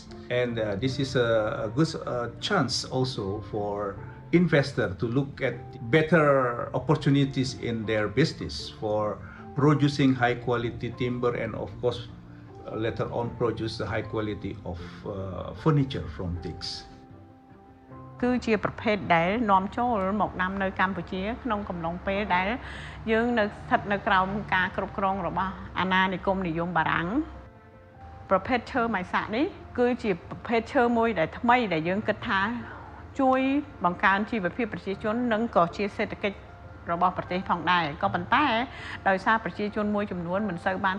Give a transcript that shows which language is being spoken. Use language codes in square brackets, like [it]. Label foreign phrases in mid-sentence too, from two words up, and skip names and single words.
[en] And this is a good chance also for investors to look at better opportunities in their business for producing high quality timber and of course later on produce the high quality of furniture from TICs. [km] គឺជាប្រភេទដែលនាំចូលមកដាំនៅកម្ពុជាក្នុងកំឡុងពេលដែលយើងនៅស្ថិតនៅក្រោមការគ្រប់គ្រងរបស់អាណានិគមនិយមបារាំងប្រភេទឈើម៉ៃសាក់នេះគឺជាប្រភេទឈើមួយដែលថ្មី ដែលយើងគិតថាជួយបង្កើនជីវភាពប្រជាជននិងក៏ជាសេដ្ឋកិច្ចរបស់ប្រទេសផងដែរក៏ប៉ុន្តែដោយសារប្រជាជនមួយចំនួនមិនសូវបាន